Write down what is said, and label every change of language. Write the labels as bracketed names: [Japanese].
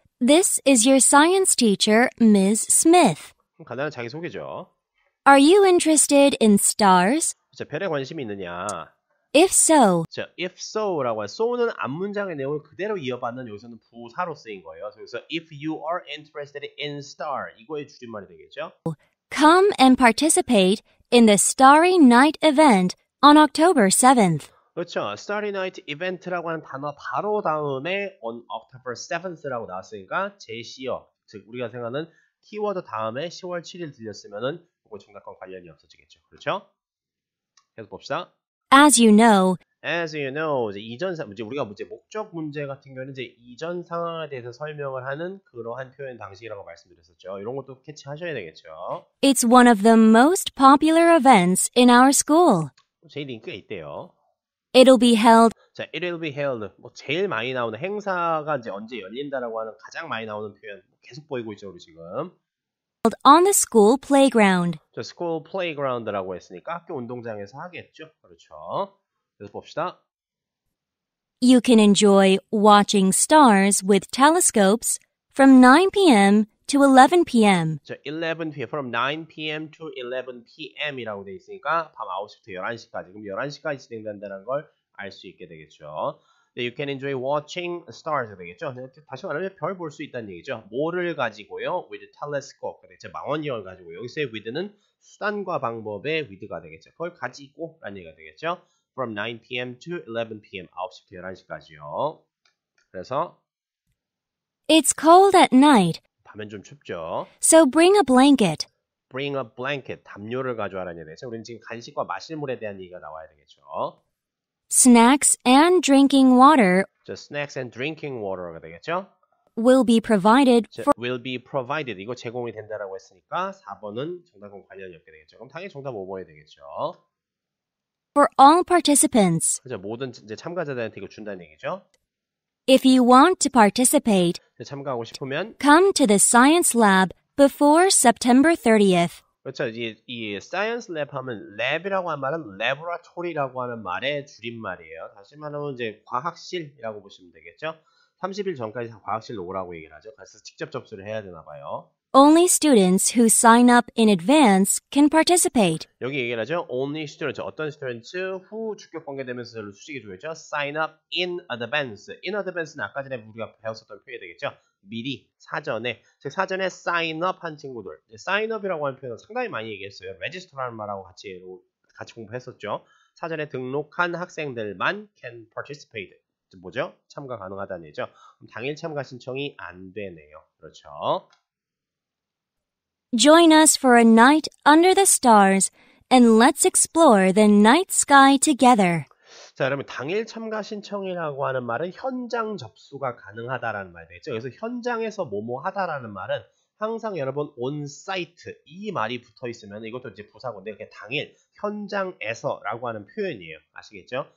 [English] This is your science teacher, Ms. Smith. [Korean] 간단한 자기소개죠. [English] Are you interested in stars? [Korean] 자, 별에 관심이 있느냐? [English] If so, [Korean] 자, if so라고 해서 so는 앞문장의 내용을 그대로 이어받는 여기서는 부사로 쓰인 거예요. [English] 그래서 if you are interested in star [Korean] 이거의 줄임말이 되겠죠. [English] come and participate in the Starry Night event on October 7th. [Korean] 그렇죠. Starry Night Event라고 하는 단어 바로 다음에 [English] on October 7th [Korean] 라고 나왔으니까 제시어, 즉 우리가 생각하는 키워드 다음에 10월 7일 들렸으면은 그거 정답과 관련이 없어지겠죠. 그렇죠? 계속 봅시다. [English] As you know, [Korean] 이제 우리가 목적 문제 같은 경우는 이제 이전 상황에 대해서 설명을 하는 그러한 표현 방식이라고 말씀드렸었죠. 이런 것도 캐치하셔야 되겠죠. [English] it's one of the most popular events in our school. [Korean] 제일 인기가 있대요. [English] It'll be held 자, it will be held. [Korean] 제일 많이 나오는 행사가 이제 언제 열린다라고 하는 가장 많이 나오는 표현 계속 보이고 있죠, 우리 지금. [English] on the school playground. [Korean] 자, school playground라고 했으니까 학교 운동장에서 하겠죠. 그렇죠. 그래서 봅시다. [English] You can enjoy watching stars with telescopes from 9 p.m. to 11 p.m. 자, 11 p.m. from 9 p.m. [Korean] to 11 p.m.이라고 돼 있으니까 밤 9시부터 11시까지. 그럼 11시까지 진행된다는 걸 알 수 있게 되겠죠. [English] You can enjoy watching stars 되겠죠. [Korean] 다시 말하면 별 볼 수 있다는 얘기죠. 뭐를 가지고요? [English] With telescope. [Korean] 그렇죠. 망원경을 가지고. 여기서의 with는 수단과 방법의 with가 되겠죠. 그걸 가지고 라는 얘기가 되겠죠. [English] From 9 p.m. to 11 p.m. [Korean] 9시부터 11시까지요. 그래서 [English] It's cold at night, [Korean] 밤엔 좀 춥죠. [English] so bring a blanket. Bring a blanket. [Korean] 담요를 가져와라는 얘기가 되죠. 우리는 지금 간식과 마실 물에 대한 얘기가 나와야 되겠죠. [English] Snacks and drinking water 자, snacks and drinking water가 되겠죠. will be provided [Korean] 자, [English] for will be provided. [Korean] 이거 제공이 된다라고 했으니까 4번은 정답과 관련이 없게 되겠죠. 그럼 당연히 정답 5번이 되겠죠. [English] all participants. [Korean] 그죠? 모든 이제 참가자들한테 이거 준다는 얘기죠. [English] If you want to participate, [Korean] 참가하고 싶으면 [English] come to the science lab before September 30th. [Korean] 그렇죠. 이 science lab 하면 랩이라고 하는 말은 laboratory라고 하는 말의 줄임말이에요. 다시 말하면 이제 과학실이라고 보시면 되겠죠. 30일 전까지 과학실로 오라고 얘기를 하죠. 그래서 직접 접수를 해야 되나 봐요. [English] Only students who sign up in advance can participate. [Korean] 여기 얘기를 하죠. [English] Only students. [Korean] 어떤 students who 주격 관계되면서 절로 수식이 주어있죠. [English] Sign up in advance. [Korean] In advance는 아까 전에 우리가 배웠었던 표현이 되겠죠. 미리, 사전에. 즉 사전에 sign up 한 친구들. sign up이라고 하는 표현은 상당히 많이 얘기했어요. register라는 말하고 같이 공부했었죠. 사전에 등록한 학생들만 [English] can participate. [Korean] 뭐죠? 참가 가능하다는 얘기죠. 그럼 당일 참가 신청이 안 되네요. 그렇죠. [English] Join us for a night under the stars and let's explore the night sky together. [Korean] 자, 여러분 당일 참가 신청이라고 하는 말은 현장 접수가 가능하다라는 말이 되겠죠. 그래서 현장에서 뭐뭐 하다라는 말은 항상 여러분 on site 이 말이 붙어 있으면 이것도 이제 부사고인데 그게 당일 현장에서라고 하는 표현이에요. 아시겠죠?